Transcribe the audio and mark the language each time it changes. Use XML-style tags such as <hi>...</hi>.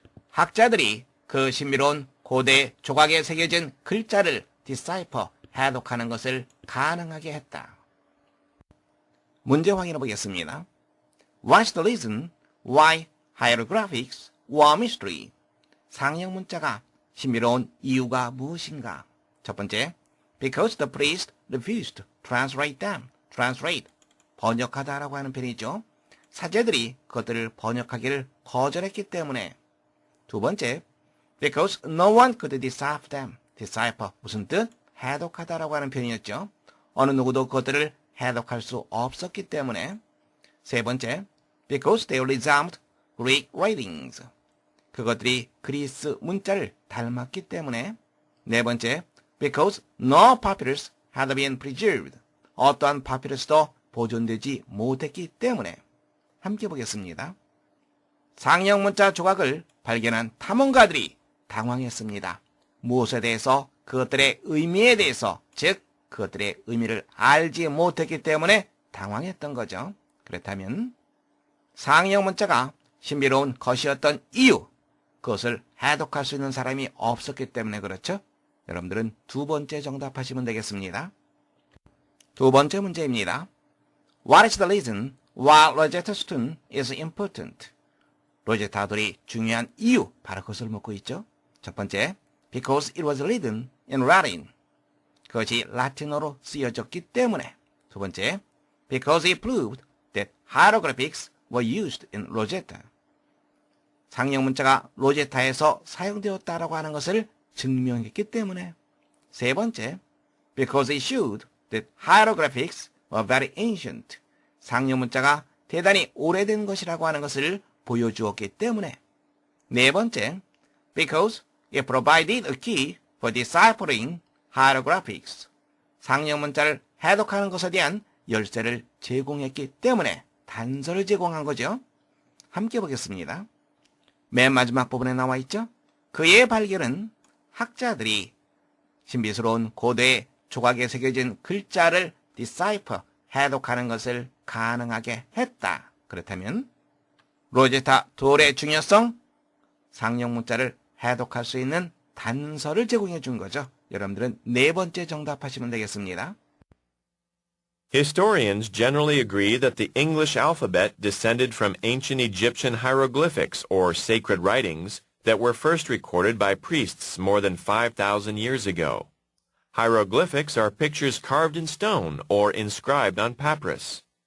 <ko>학자들이 그 신비로운 고대 조각에 새겨진 글자를 decipher, 해독하는 것을 가능하게 했다. 문제 확인해 보겠습니다.</ko> <en>What's the reason why hieroglyphics were mystery?</en> <ko>상형 문자가 신비로운 이유가 무엇인가? 첫 번째,</ko> <en>because the priest refused to translate them.</en> <ko>translate, 번역하다라고 하는 편이죠. 사제들이 그것들을 번역하기를 거절했기 때문에. 두 번째,</ko> <en>because no one could decipher them.</en> <ko>decipher, 무슨 뜻? 해독하다라고 하는 표현이었죠. 어느 누구도 그것들을 해독할 수 없었기 때문에. 세 번째,</ko> <en>because they resembled Greek writings.</en> <ko>그것들이 그리스 문자를 닮았기 때문에. 네 번째,</ko> <en>because no papyrus had been preserved.</en> <ko>어떠한 파피루스도 보존되지 못했기 때문에. 함께 보겠습니다. 상형 문자 조각을 발견한 탐험가들이 당황했습니다. 무엇에 대해서? 그것들의 의미에 대해서, 즉 그것들의 의미를 알지 못했기 때문에 당황했던 거죠. 그렇다면 상형 문자가 신비로운 것이었던 이유, 그것을 해독할 수 있는 사람이 없었기 때문에 그렇죠? 여러분들은 두 번째 정답하시면 되겠습니다. 두 번째 문제입니다.</ko> <en>What is the reason why Rosetta Stone is important?</en> <ko>로제타 돌이 중요한 이유, 바로 그것을 묻고 있죠. 첫 번째,</ko> <en>because it was written in Latin.</en> <ko>그것이 라틴어로 쓰여졌기 때문에. 두 번째,</ko> <en>because it proved that hieroglyphics were used in Rosetta.</en> <ko>상형 문자가 로제타에서 사용되었다라고 하는 것을 증명했기 때문에. 세 번째,</ko> <en>because it showed that hieroglyphics were very ancient.</en> <ko>상형 문자가 대단히 오래된 것이라고 하는 것을 보여주었기 때문에. 네 번째,</ko> <en>because it provided a key for deciphering hieroglyphics.</en> <ko>상형 문자를 해독하는 것에 대한 열쇠를 제공했기 때문에 단서를 제공한 거죠. 함께 보겠습니다. 맨 마지막 부분에 나와 있죠. 그의 발견은 학자들이 신비스러운 고대 조각에 새겨진 글자를 decipher, 해독하는 것을 가능하게 했다. 그렇다면 로제타 돌의 중요성, 상형 문자를 해독할 수 있는 단서를 제공해 준 거죠. 여러분들은 네 번째 정답하시면 되겠습니다.</ko> <en>Historians generally agree that the English alphabet descended from ancient Egyptian hieroglyphics, or sacred writings, that were first recorded by priests more than 5,000 years ago. Hieroglyphics are pictures carved in stone or inscribed on papyrus.</en>